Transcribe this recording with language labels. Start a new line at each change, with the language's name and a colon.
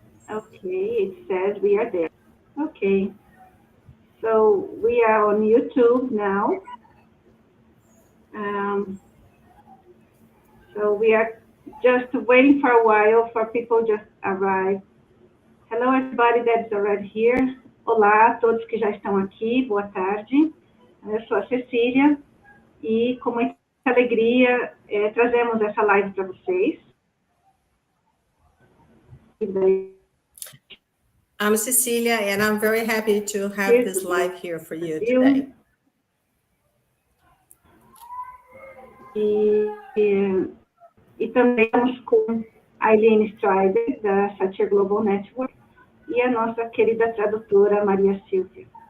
English: Okay, it says we are there. Okay, so we are on YouTube now. So we are just waiting for a while for people just arrive. Hello, everybody that's already here.
Portuguese: Olá a todos que já estão aqui, boa tarde. Eu sou a Cecília e com muita alegria trazemos essa live para vocês.
English: I'm Cecilia, and I'm very happy to have this live here for you today.
Portuguese: E também estamos com a Eileen Strider, da Satir Global Network, e a nossa querida tradutora, Maria Silvia.